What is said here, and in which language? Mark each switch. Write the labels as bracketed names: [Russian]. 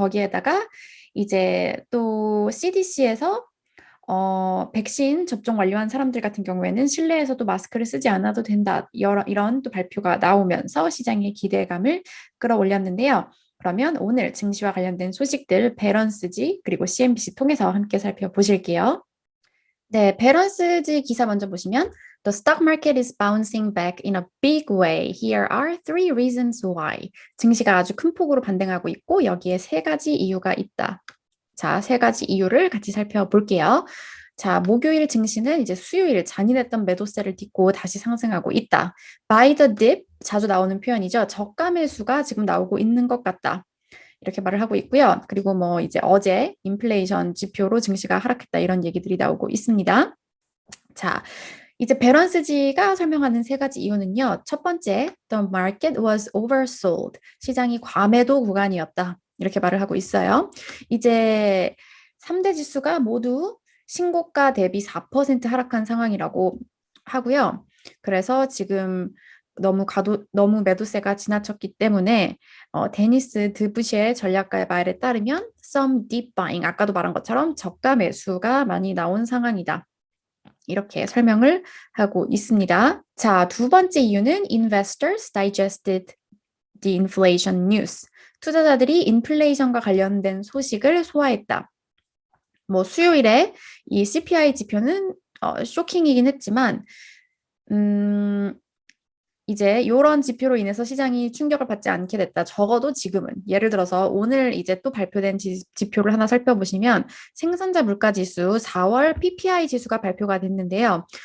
[Korean] 거기에다가 이제 또 CDC에서 백신 접종 완료한 사람들 같은 경우에는 실내에서도 마스크를 쓰지 않아도 된다, 이런 또 발표가 나오면서 시장의 기대감을 끌어올렸는데요. 그러면 오늘 증시와 관련된 소식들 배런스지 그리고 CNBC 통해서 함께 살펴보실게요. 네, 베런스지 기사 먼저 보시면 [English] The stock market is bouncing back in a big way. Here are three reasons why. [Korean] 증시가 아주 큰 폭으로 반등하고 있고 여기에 세 가지 이유가 있다. 자, 세 가지 이유를 같이 살펴볼게요. 자, 목요일 증시는 이제 수요일 잔인했던 매도세를 딛고 다시 상승하고 있다. [English] By the dip, [Korean] 자주 나오는 표현이죠. 저가 매수가 지금 나오고 있는 것 같다, 이렇게 말을 하고 있고요. 그리고 뭐 이제 어제 인플레이션 지표로 증시가 하락했다, 이런 얘기들이 나오고 있습니다. 자, 이제 베런스지가 설명하는 세 가지 이유는요. 첫 번째, [English] the market was oversold. [Korean] 시장이 과매도 구간이었다, 이렇게 말을 하고 있어요. 이제 3대 지수가 모두 신고가 대비 4% 하락한 상황이라고 하고요. 그래서 지금 너무 매도세가 지나쳤기 때문에 데니스 드부시의 전략가의 말에 따르면 [English] some deep buying, [Korean] 아까도 말한 것처럼 저가 매수가 많이 나온 상황이다, 이렇게 설명을 하고 있습니다. 자, 두 번째 이유는 [English] investors digested the inflation news. [Korean] 투자자들이 인플레이션과 관련된 소식을 소화했다. 뭐 수요일에 이 CPI 지표는 쇼킹이긴 했지만 이제 이런 지표로 인해서 시장이 충격을 받지 않게 됐다. 적어도 지금은, 예를 들어서 오늘 이제 또 발표된 지표를 하나 살펴보시면 생산자 물가 지수 4월 PPI 지수가 발표가 됐는데요.